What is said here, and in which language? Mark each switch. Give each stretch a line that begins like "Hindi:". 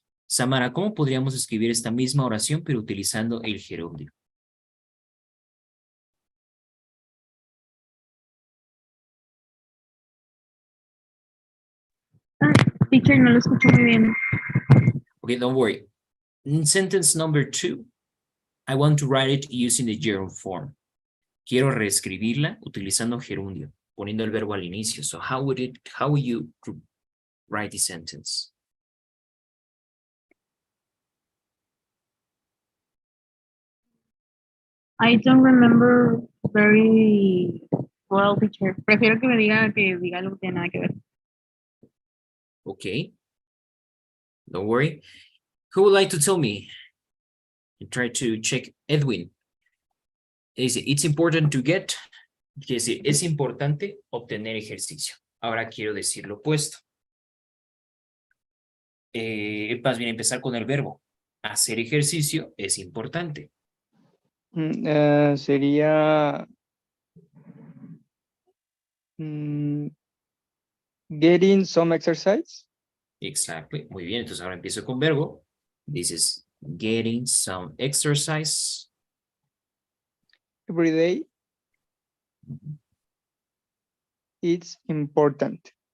Spanish: Samara, ¿cómo podríamos escribir esta misma oración pero utilizando el gerundio? Teacher, no lo escucho muy bien.
English: Okay, don't worry. In sentence number 2, I want to write it using the gerund form.
Spanish: Quiero reescribirla utilizando gerundio, poniendo el verbo al inicio.
English: So how would you write the sentence? I don't remember very well, teacher.
Spanish: Prefiero que me diga algo que tiene nada que ver.
English: Okay. Don't worry. Who would like to tell me? Try to check. Edwin. It's important to get.
Spanish: Quiere decir, es importante obtener ejercicio. Ahora quiero decir lo opuesto. Más bien empezar con el verbo. Hacer ejercicio es importante. Sería
English: getting some exercise. Exactly.
Spanish: Muy bien. Entonces ahora empiezo con verbo.
English: This is getting some exercise. Every day. It's important.